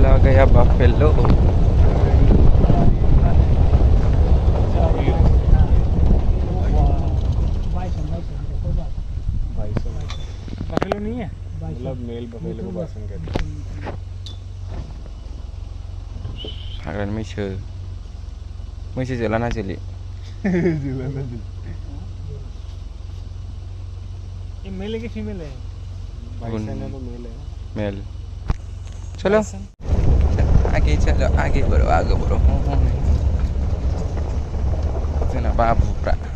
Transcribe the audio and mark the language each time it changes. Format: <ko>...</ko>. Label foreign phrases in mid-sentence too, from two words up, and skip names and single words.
<en>kayak buffalo.</en> <hi>बफेलो नहीं है मतलब मेल बफेलो को बासन कहते हैं</hi> <brx>हाग्रानि मैसो जोलाना जोलि</brx> <hi>ये मेल है कि फीमेल है बाइसन है तो मेल है मेल चलो आगे चलो आगे बढ़ो</hi> <brx>जोंना बाबुफ्रा</brx>